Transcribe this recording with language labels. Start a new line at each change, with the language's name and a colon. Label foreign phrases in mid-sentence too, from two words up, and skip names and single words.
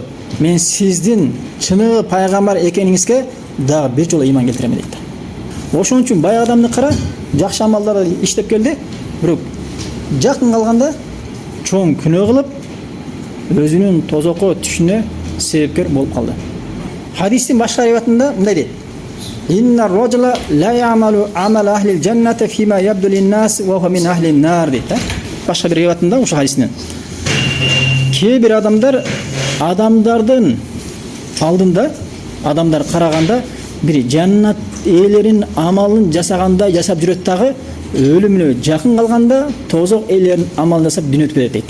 Kyrgyz: Мен сиздин чыныгы пайгамбар экениңизге дагы бир жолу ыйман келтирем дейт да. Ошон үчүн баягы адамды кара, жакшы амалдарды иштеп келди, бирок жакын калганда чоң күнөө кылып, өзүнүн тозокко түшүнө себепкер болуп калды. Хадистин башка риwayatында мындай дейт:
Arabic: إن الرجل ليعمل عمل أهل الجنة فيما يبدو للناس وهو من أهل النار дейт.
Kyrgyz: Башка бир риwayatында ошо хадистен. Кээ бир адамдардын алдында, адамдар караганда бир жаннат ээлеринин амалын жасагандай жасап жүрөт дагы, өлүмүнө жакын калганда тозок ээлеринин амалын жасап дүнөтүп кетет дейт.